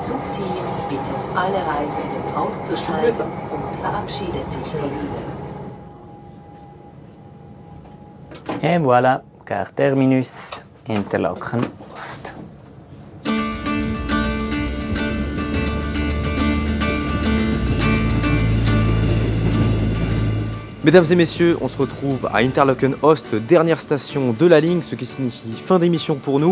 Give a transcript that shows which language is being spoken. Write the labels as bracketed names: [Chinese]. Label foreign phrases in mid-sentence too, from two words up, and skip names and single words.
[German] Team bittet alle Reisenden auszusteigen und verabschiedet sich von ihnen. [French] Et voilà, gare terminus, Interlaken Ost. Mesdames et messieurs, on se retrouve à Interlaken Ost, dernière station de la ligne, ce qui signifie fin d'émission pour nous.